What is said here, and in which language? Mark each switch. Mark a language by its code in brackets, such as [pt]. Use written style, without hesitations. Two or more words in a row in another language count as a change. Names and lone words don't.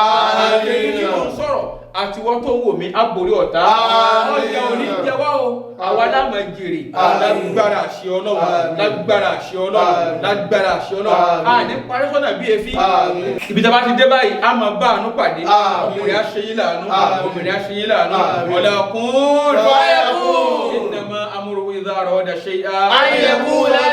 [yo] àti wọ́n tó wò mí àbórí ọ̀tá ọjà òní jẹ́wọ́ o àwa lámọ̀ jèrè lágbára àṣẹ ọlọ́run lágbára àṣẹ ọlọ́run lágbára àṣẹ ọlọ́run àní parí sọ́nà bí efi ibi tí a bá ti dé báyìí a máa bá àánú pàdé ọmọdé aṣeyí làánú ọmọdé aṣeyí làánú ọ̀làkùn [ar] fayakun إنما أمره إذا أراد شيئا أن يقول